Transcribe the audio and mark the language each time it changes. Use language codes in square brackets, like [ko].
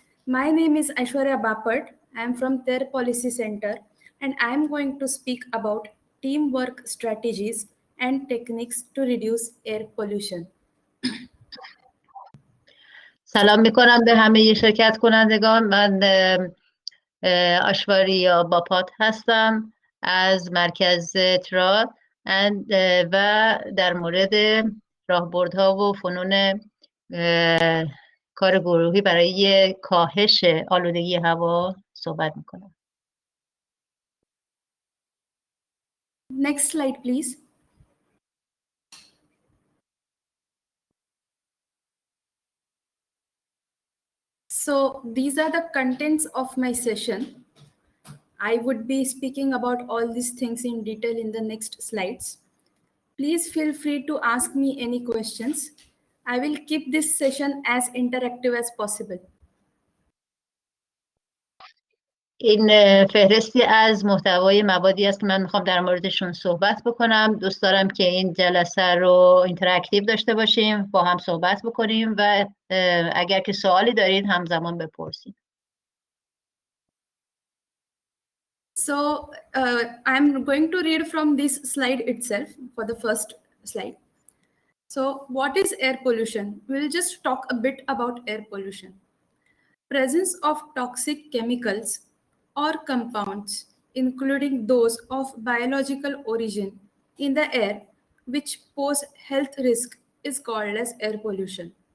[en] My name is Aishwarya Bapat. I am from Terre Policy Center and I am going to speak about teamwork strategies and techniques to reduce air pollution. [fa] سلام میکنم به همه شرکت کنندگان. من آشواریا باپات هستم از مرکز ترا و در مورد راهبردها و فنون کار گروهی برای کاهش آلودگی هوا صحبت میکنم. [en] Next slide, please. So these are the contents of my session. I would be speaking about all these things in detail in the next slides. Please feel free to ask me any questions. I will keep this session as interactive as possible. [fa] این فهرستی از محتوای موادی است که من میخوام در موردشون صحبت بکنم. دوست دارم که این جلسه رو اینتراکتیو داشته باشیم، با هم صحبت بکنیم و اگر که سوالی دارید همزمان بپرسید. [en] So I'm going to read from this slide itself for the first slide. So what is air pollution? We'll just talk a bit about air pollution. Presence of toxic chemicals or compounds, including those of biological origin in the air, which pose health risk, is called as air pollution.